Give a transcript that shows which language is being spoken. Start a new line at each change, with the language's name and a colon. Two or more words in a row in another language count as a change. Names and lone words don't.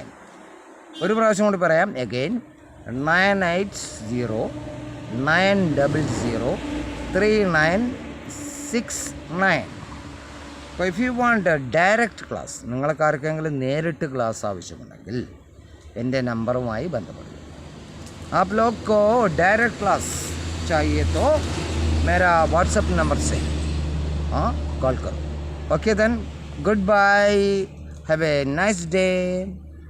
Malayalam: ഒരു പ്രാവശ്യം കൂടി പറയാം. അഗെയിൻ 980-900-3969. അപ്പോൾ
English: if you want a direct class,
Malayalam: നിങ്ങൾക്ക് ആർക്കെങ്കിലും നേരിട്ട് ക്ലാസ് ആവശ്യമുണ്ടെങ്കിൽ എൻ്റെ നമ്പറുമായി ബന്ധപ്പെടുക.
Hindi: आप लोग को
English: direct class
Hindi: चाहिए तो मेरा व्हाट्सएप नंबर से कॉल करो.
English: okay then, good bye, have a nice day.